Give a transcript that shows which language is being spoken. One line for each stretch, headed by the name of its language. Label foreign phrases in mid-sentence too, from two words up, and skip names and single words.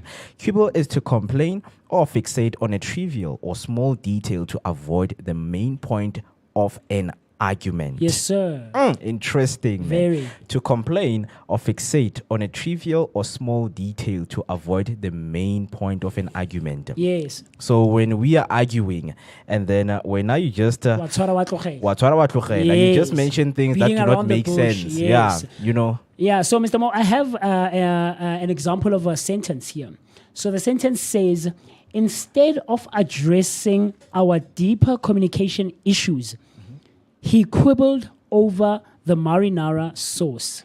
English: Quibble is to complain or fixate on a trivial or small detail to avoid the main point of an argument. Yes, sir. Interesting. man. Very. To complain or fixate on a trivial or small detail to avoid the main point of an argument. Yes. So when we are arguing, and then when now you just
Tswana: Watshwara wa tlogela.
English: and you just Yes. mention things Beating that do not around the make bush, sense. yes. Yeah, you know. Yeah, so Mr. Mo, I have an example of a sentence here. So the sentence says, instead of addressing our deeper communication issues, he quibbled over the marinara sauce.